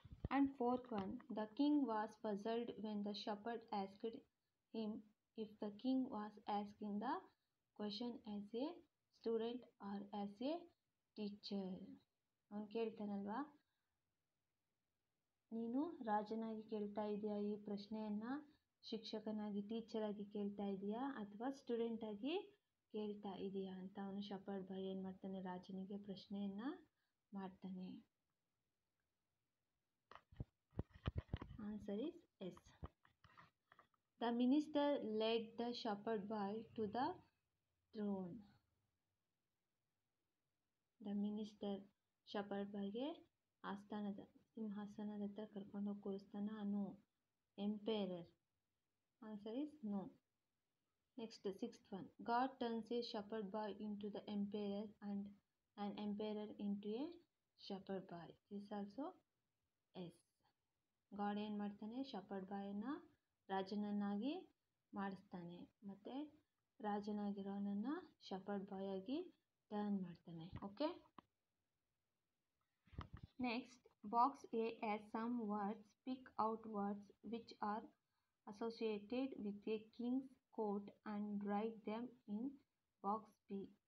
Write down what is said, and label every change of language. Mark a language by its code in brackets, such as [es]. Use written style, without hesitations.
[en] And fourth one, the king was puzzled when the shepherd asked him if the king was asking the question as a student or as a teacher. [kn] ಅವನು ಕೇಳ್ತಾನಲ್ವಾ, ನೀನು ರಾಜನಾಗಿ ಕೇಳ್ತಾ ಇದೆಯಾ ಈ ಪ್ರಶ್ನೆಯನ್ನು, ಶಿಕ್ಷಕನಾಗಿ ಟೀಚರಾಗಿ ಕೇಳ್ತಾ ಇದೆಯಾ ಅಥವಾ ಸ್ಟೂಡೆಂಟ್ ಆಗಿ ಕೇಳ್ತಾ ಇದೆಯಾ ಅಂತ ಅವನು ಶಪರ್ಡ್ ಬಾಯ್ ಏನು ಮಾಡ್ತಾನೆ, ರಾಜನಿಗೆ ಪ್ರಶ್ನೆಯನ್ನು ಮಾಡ್ತಾನೆ. [en] Answer is yes. The minister led the shepherd boy to the throne. The minister shepherd boy [kn] ಗೆ ಆಸ್ಥಾನದ ಸಿಂಹಾಸನದ ಹತ್ರ ಕರ್ಕೊಂಡೋಗಿ ಕೂರಿಸ್ತಾನ. [en] No. Emperor. Answer is no. Next, sixth one. God turns a shepherd boy into the emperor and an emperor into a shepherd boy. This also yes. [kn] God ಏನು ಮಾಡ್ತಾನೆ, ಶಪರ್ಡ್ ಬಾಯನ್ನು ರಾಜನನ್ನಾಗಿ ಮಾಡಿಸ್ತಾನೆ ಮತ್ತು ರಾಜನಾಗಿರೋನನ್ನು ಶಪರ್ಡ್ ಬಾಯ್ ಆಗಿ turn ಮಾಡ್ತಾನೆ. Okay. [en] Next, box A as some words, pick out words which are associated with a king's court and write them in box B.